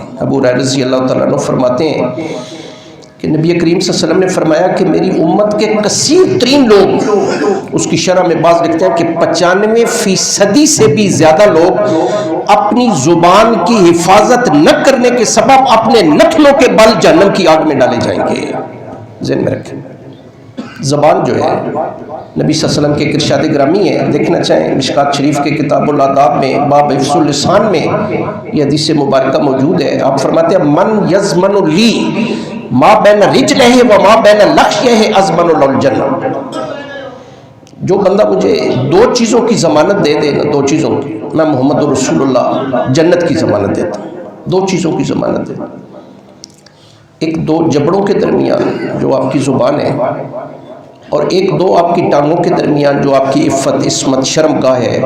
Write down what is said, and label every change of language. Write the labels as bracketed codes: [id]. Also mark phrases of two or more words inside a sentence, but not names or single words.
[ur] ابو ہریرہ [ar] رضی اللہ تعالیٰ عنہ [ur] فرماتے ہیں کہ نبی کریم [ar] صلی اللہ علیہ وسلم [ur] نے فرمایا کہ میری امت کے کثیر ترین لوگ, اس کی شرح میں بعض لکھتے ہیں کہ 95% سے بھی زیادہ لوگ اپنی زبان کی حفاظت نہ کرنے کے سبب اپنے نتنوں کے بل جہنم کی آگ میں ڈالے جائیں گے. ذہن میں رکھیں. زبان جو ہے نبی [ar] صلی اللہ علیہ وسلم [ur] کے ارشاد گرامی ہے, دیکھنا چاہیں مشکات شریف کے کتاب الآداب میں باب حفظ اللسان میں یہ حدیث مبارکہ موجود ہے. آپ فرماتے ہیں [ar] من یضمن لی ما بین رجلہ و ما بین لحیہ اضمن له الجنہ. [ur] جو بندہ مجھے 2 چیزوں کی ضمانت دے دے نا, 2 چیزوں کی, میں [ar] محمد رسول اللہ [ur] جنت کی ضمانت دیتا ہوں. 2 چیزوں کی ضمانت دیتا ہوں. ایک 2 جبڑوں کے درمیان جو آپ کی زبان ہے, اور ایک 2 آپ کی ٹانگوں کے درمیان جو آپ کی عفت عصمت شرم گاہ ہے.